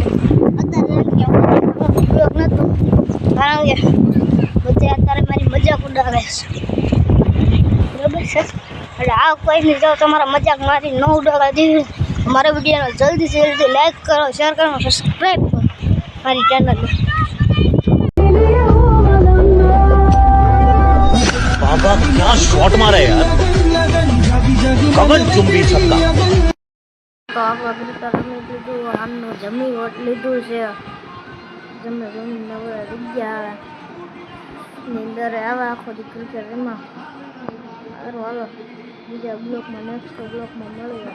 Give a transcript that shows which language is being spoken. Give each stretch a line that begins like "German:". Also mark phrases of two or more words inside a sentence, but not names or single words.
Gujarati: અત્યારે ઉપયોગ નહોતો, કારણ કે બધે અત્યારે મારી મજાક ઉડાવે છે, બરાબર છે? એટલે આ કોઈને જો તમારા મજાક મારી ન ઉડાવવા દેવી, મારા વિડીયોને જલ્દીથી જલ્દી લાઈક કરો, શેર કરો, સબસ્ક્રાઈબ કરો મારી ચેનલને.
Hindi: बाबा क्या शॉट मारा यार, कमर चुंबी छक्का.
Gujarati: તો આપણે ક્રિકેટ રમી લીધું, આમનું જમી લીધું છે. જમીને નવરા જગ્યા ની અંદર આવે આખો દી ક્રિકેટ રમવા. સારું હાલો, બીજા બ્લોગમાં નેક્સ્ટ બ્લોગમાં મળીએ.